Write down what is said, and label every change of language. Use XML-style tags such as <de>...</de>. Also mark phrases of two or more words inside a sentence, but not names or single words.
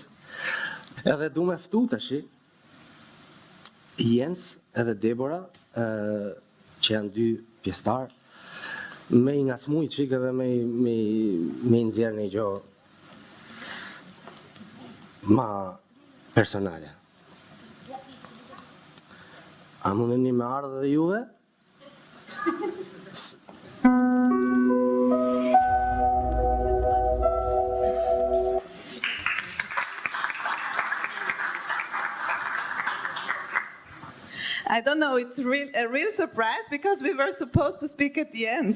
<sq>Edhe du me ftu tash Jens edhe Debora, që janë dy pjesëtar, me i ngacmu i qik edhe me i nxjerr një gjë ma personale. A mundeni me ardhë dhe juve?</sq> <en>I don't know, it's a real surprise because we were supposed to speak at the end.</en>